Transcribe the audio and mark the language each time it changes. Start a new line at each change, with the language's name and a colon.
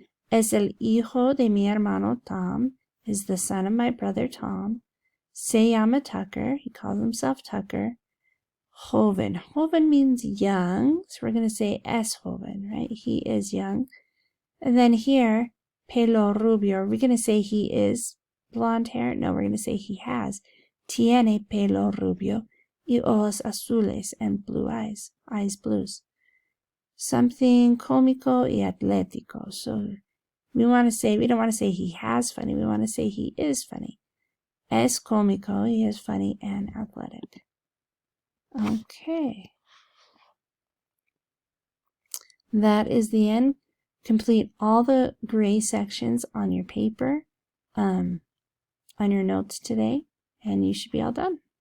Spanish: Es el hijo de mi hermano Tom.
English: Is the son of my brother Tom.
Spanish: Se llama Tucker.
English: He calls himself Tucker. Joven. Joven means young. So we're going to say
Spanish: es joven,
English: right? He is young. And then here,
Spanish: pelo rubio.
English: Are we going to say he is blonde hair? No, we're going to say he has.
Spanish: Tiene pelo rubio y ojos azules,
English: and blue eyes. Eyes blues.
Spanish: Something cómico y atlético.
English: So we don't want to say he has funny. We want to say he is funny.
Spanish: Es cómico,
English: he is funny and athletic. Okay. That is the end. Complete all the gray sections on your paper, on your notes today, and you should be all done.